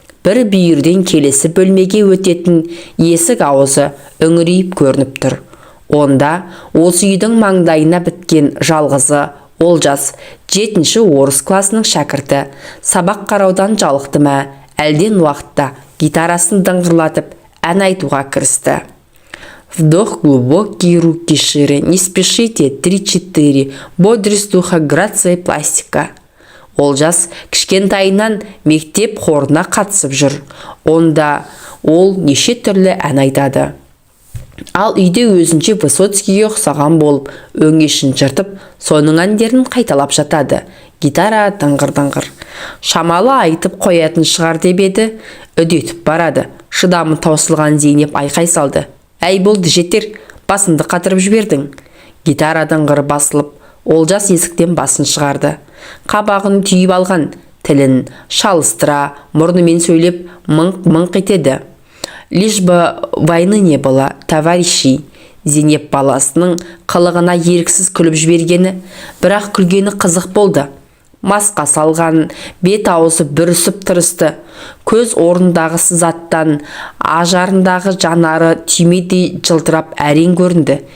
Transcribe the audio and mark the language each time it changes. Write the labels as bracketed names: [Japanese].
[Kazakh] Бір бүйірден келесі бөлмеге өтетін есік аузы үңірейіп көрініп тұр. Онда осы үйдің маңдайына біткен жалғызы Олжас 7-ші орыс класының шәкірті сабақ қараудан жалықты ма, әлден уақытта гитарасын дыңғырлатып ән айтуға кірісті. [Russian] Вдох глубокий, руки шире, не спешите, 3-4, бодрость духа, грация, пластика. [Kazakh] Олжас кішкентайынан мектеп хорына қатысып жүр. Онда ол неше түрлі ән айтады. Ал үйде өзінше Высоцкийге ұқсаған болып, өңешін жыртып, соның әндерін қайталап жатады. Гитара дыңғыр-дыңғыр. Шамалы айтып қоятын шығар деп еді, үдетіп барады. Шыдамы таусылған Зейнеп айқай салды. Әй болды, жетер, басымды қатырып жібердің. Гитара дыңғыр басылып, Олжас есіктен басын шығарды. Қабағын түйіп алған, тілін шалыстыра, мұрнымен сөйлеп мыңқ-мыңқ етеді. [Russian] Лишь бы войны не было, товарищи. [Kazakh] Зейнеп баласының қылығына еріксіз күліп жібергені, бірақ күлгені қызық болды. Масқа салған, бет аузы бүрісіп тұрысты. Көз орындағы сызаттан ажарындағы жанары түймедей жылтырап әрең көрінді.